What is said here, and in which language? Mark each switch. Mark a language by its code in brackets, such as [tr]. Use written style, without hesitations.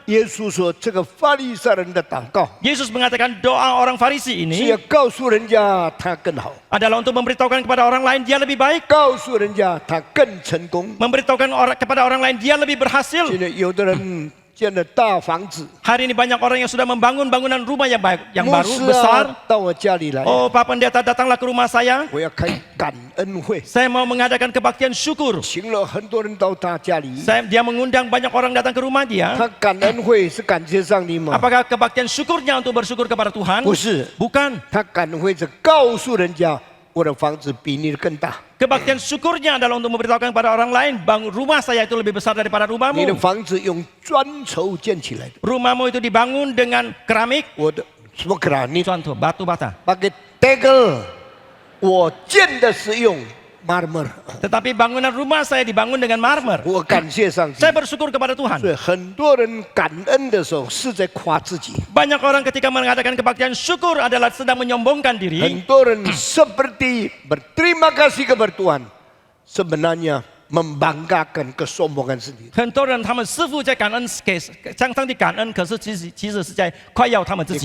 [zh] 耶稣说：“这个法利赛人的祷告 [id] Yesus mengatakan doa orang Farisi [zh] 是 [id] ini [zh] 要告诉人家他更好， [id] adalah untuk memberitahukan kepada orang lain dia lebih baik, [zh] 告诉人家他更成功。 [id] memberitahukan kepada orang lain dia lebih berhasil. [zh] 现在有的人建了大房子， [id] Hari ini banyak orang yang sudah membangun bangunan rumah yang baik, yang [zh] 牧 [id] baru [zh] 师 [id] besar. [zh] 啊，到我家里来， [id] Oh, Pak Pendeta datanglah ke rumah saya. [zh] 我要开感恩会， [id] Saya mau mengadakan kebaktian syukur. [zh] 请了很多人到他家里。 [id] Dia mengundang banyak orang datang ke rumah dia. [zh] 他感恩会是感谢上帝吗？ [id] Apakah kebaktian syukurnya untuk bersyukur kepada Tuhan? [zh] 不是， [id] Bukan. [zh] 他感恩会是告诉人家我的房子比你的更大， [id] Kebaktian syukurnya adalah untuk memberitahukan kepada orang lain, bangun rumah saya itu lebih besar daripada [zh] 你的 [id] rumahmu. [zh] 房子用砖头建起来的， [id] Rumahmu itu dibangun dengan keramik, [zh] 我的什么克拉你 [id] contoh batu bata. pakai tegel， [zh] 我建的是用 marmer， [id] Tetapi bangunan rumah saya dibangun dengan marmer. [zh] 我感谢上帝。 [id] Saya bersyukur kepada [zh] 所 [id] Tuhan. [zh] 以很多人感恩的时候是在夸自己， [id] Banyak orang ketika mengadakan kebaktian syukur adalah sedang menyombongkan [zh] 很 [id] diri. [zh] 多人 [id] seperti berterima kasih kepada Tuhan，sebenarnya membanggakan kesombongan sendiri。 [zh] 很多人他们似乎在感恩给向上帝感恩，可是其实是在夸耀他们自己。